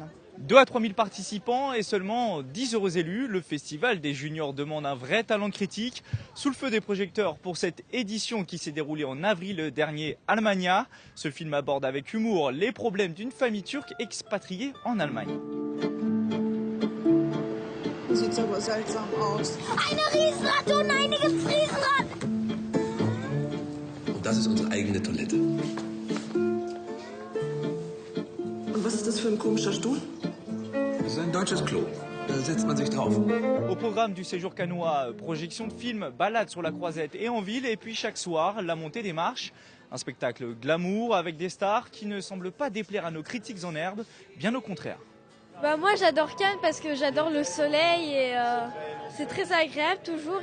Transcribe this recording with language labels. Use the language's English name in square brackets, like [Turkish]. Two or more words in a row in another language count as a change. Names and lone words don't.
[French] 2 à 3 000 participants et seulement 10 heureux élus. Le Festival des juniors demande un vrai talent de critique. Sous le feu des projecteurs pour cette édition qui s'est déroulée en avril dernier à Almania. Ce film aborde avec humour les problèmes d'une famille turque expatriée en Allemagne. [German] Sieht aber seltsam aus. Eine Riesenratte und eine Riesenrad! Und das ist unsere eigene Toilette. Und was ist das für ein komischer Stuhl? Das ist ein deutsches Klo. Da setzt man sich drauf. [French] Au programme du séjour cannois, projection de films, balade sur la Croisette et en ville, et puis chaque soir, la montée des marches. Un spectacle glamour avec des stars qui ne semblent pas déplaire à nos critiques en herbe, bien au contraire. Moi j'adore Cannes parce que j'adore le soleil et c'est très agréable toujours.